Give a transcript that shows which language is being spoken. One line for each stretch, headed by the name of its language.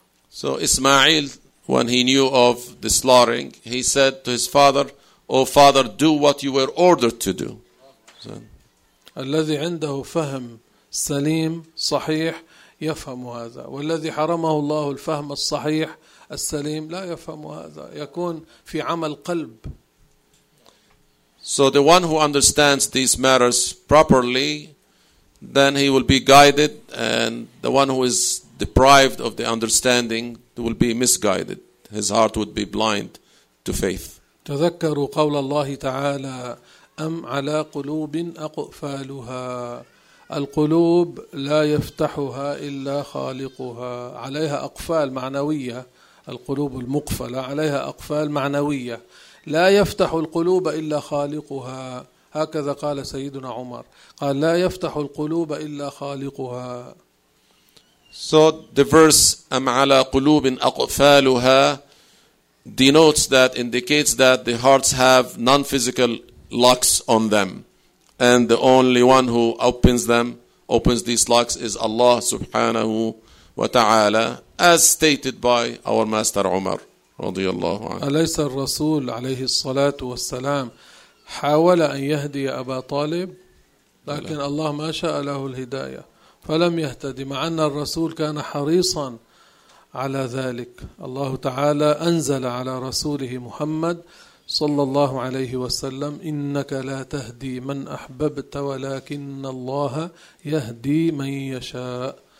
English: So Ismail, when he knew of the slaughtering, he said to his father, O father, do what you were ordered to do.
Arabic: الذي عنده فهم سليم صحيح يفهم هذا والذي حرمه الله الفهم الصحيح السليم لا يفهم هذا يكون في عمل قلب.
English: So the one who understands these matters properly, then he will be guided, and the one who is deprived of the understanding will be misguided. His heart would be blind to faith.
Arabic: تذكروا قول الله تعالى أم على قلوب أقفالها. القلوب لا يفتحها إلا خالقها. عليها أقفال معنوية. القلوب المقفلة عليها أقفال معنوية. لا يفتح القلوب إلا خالقها. هكذا قال سيدنا عمر. قال لا يفتح القلوب إلا خالقها.
English: So the verse
Arabic: أم على قلوب أقفالها
English: denotes that, indicates that the hearts have non-physical locks on them. And the only one who opens them, opens these locks, is Allah
Arabic: subhanahu wa ta'ala,
English: as stated by our master Umar.
Arabic: أليس الرسول عليه الصلاة والسلام حاول أن يهدي أبا طالب لكن الله ما شاء له الهداية فلم يهتدي مع أن الرسول كان حريصا على ذلك. الله تعالى أنزل على رسوله محمد صلى الله عليه وسلم إنك لا تهدي من أحببت ولكن الله يهدي من يشاء.